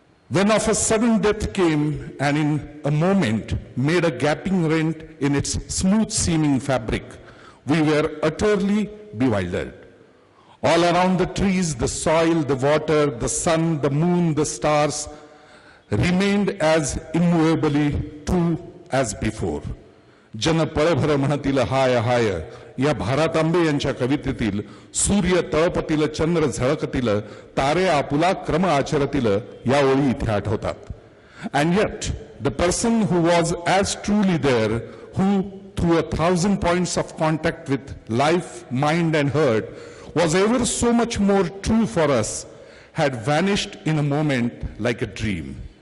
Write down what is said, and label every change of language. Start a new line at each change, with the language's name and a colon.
English: When of a sudden death came and in a moment made a gaping rent in its smooth-seeming fabric, we were utterly bewildered. All around the trees, the soil, the water, the sun, the moon, the stars remained as immovably true as before.
Marathi: जन पळभर म्हणतील हाय हाय या भारातांबे यांच्या कवितेतील सूर्य तळपतील चंद्र झळकतील तारे आपुला क्रम आचरतील या ओळी इथे आठवतात.
English: And yet the person who was as truly there, who through 1,000 points of contact with life, mind and heart was ever so much more true for us, had vanished in a moment like a dream.